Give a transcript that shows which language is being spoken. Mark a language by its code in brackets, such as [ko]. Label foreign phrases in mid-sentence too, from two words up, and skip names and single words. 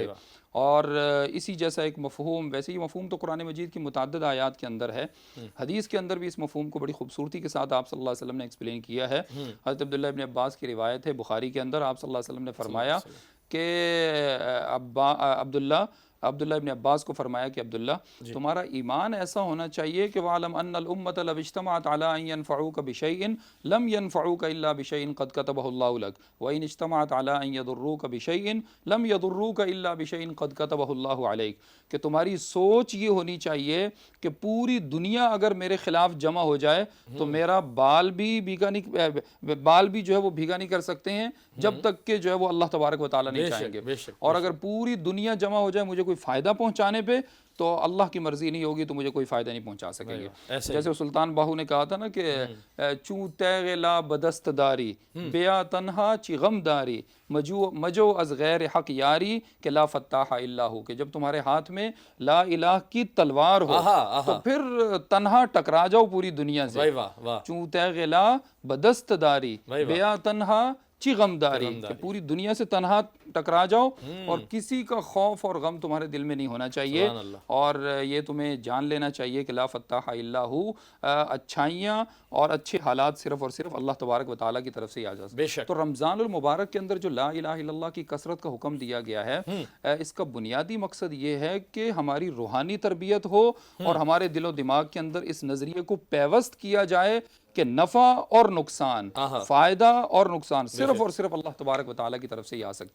[ur] اور اسی جیسا ایک مفہوم، ویسے یہ مفہوم تو قرآن مجید کی متعدد آیات کے اندر ہے، حدیث کے اندر بھی اس مفہوم کو بڑی خوبصورتی کے ساتھ آپ [ar] صلی اللہ علیہ وسلم [ur] نے ایکسپلین کیا ہے۔ حضرت عبداللہ ابن عباس کی روایت ہے بخاری کے اندر، آپ [ar] صلی اللہ علیہ وسلم [ur] نے فرمایا کہ عبداللہ ابن عباس کو فرمایا کہ عبداللہ تمہارا ایمان ایسا ہونا چاہیے کہ وَعْلَمْ [ar] أَنَّ الْأُمَّةَ لَوِ اجْتَمَعَتْ عَلَىٰ أَن يَنْفَعُوكَ بِشَيْءٍ لَمْ يَنْفَعُوكَ إِلَّا بِشَيْءٍ قَدْ كَتَبَهُ اللَّهُ لَكَ وَإِنِ اجْتَمَعَتْ عَلَىٰ أَن يَضُرُّوكَ بِشَيْءٍ لَمْ يَضُرُّوكَ إِلَّا بِشَيْءٍ قَدْ كَتَبَهُ اللَّهُ عَلَيْكَ، [ur] کہ تمہاری سوچ یہ ہونی چاہیے کہ پوری دنیا اگر میرے خلاف جمع ہو جائے تو میرا بال بھی جو ہے وہ بھیگا نہیں کر سکتے ہیں جب تک کہ جو ہے وہ [ar] اللہ تبارک و تعالیٰ [ur] نہیں چاہیں گے، اور اگر پوری دنیا جمع ہو جائے مجھے کوئی فائدہ پہنچانے پہ تو اللہ کی مرضی نہیں ہوگی تو مجھے کوئی فائدہ نہیں پہنچا سکیں گے۔ جیسے سلطان باہو نے کہا تھا نا کہ [fa] چوں تیغ لا بدست داری بیا تنہا چی غم داری مجو از غیر حق یاری کہ [ar] لا فتاح الا ہو، [ur] کہ جب تمہارے ہاتھ میں [ar] لا الہ [ur] کی تلوار ہو تو پھر تنہا ٹکرا جاؤ پوری دنیا سے۔ [fa] چوں تیغ لا بدست داری بیا تنہا چی غم داری، [ur] کہ پوری دنیا سے تنہا ٹکرا جاؤ اور کسی کا خوف اور غم تمہارے دل میں نہیں ہونا چاہیے، اور یہ تمہیں جان لینا چاہیے کہ [ar] لا فتاح الا ہو، [ur] اچھائیاں اور اچھے حالات صرف اور صرف [ar] اللہ تبارک و تعالیٰ [ur] کی طرف سے آ جا سکتے۔ تو رمضان المبارک کے اندر جو [ar] لا الہ الا اللہ [ur] کی کثرت کا حکم دیا گیا ہے، اس کا بنیادی مقصد یہ ہے کہ ہماری روحانی تربیت ہو اور ہمارے دل و دماغ کے اندر اس نظریے کو پیوست کیا جائے کہ نفع اور نقصان، فائدہ اور نقصان صرف اور صرف [ar] اللہ تبارک و تعالیٰ [ur] کی طرف سے ہی آ سکتا ہے۔